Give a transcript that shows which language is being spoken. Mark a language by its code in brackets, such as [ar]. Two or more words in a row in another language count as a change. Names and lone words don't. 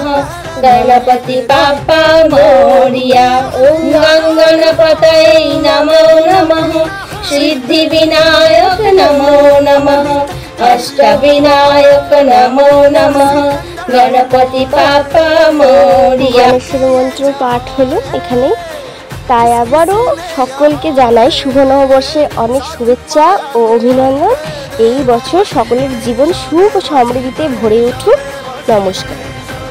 [mr] गणपति बाप्पा मोरया। [sa] ॐ गं गणपतये नमो नमः। सिद्धिविनायक नमो नमः। अष्टविनायक नमो नमः। [mr] गणपति बाप्पा मोरया। [bn] গণেশের মন্ত্র পাঠ হলো এখানেই। তাই আবারও সকলকে জানাই শুভ নববর্ষে অনেক শুভেচ্ছা ও অভিনন্দন। এই বছর সকলের জীবন সুখ ও সমৃদ্ধিতে ভরে উঠুক। নমস্কার।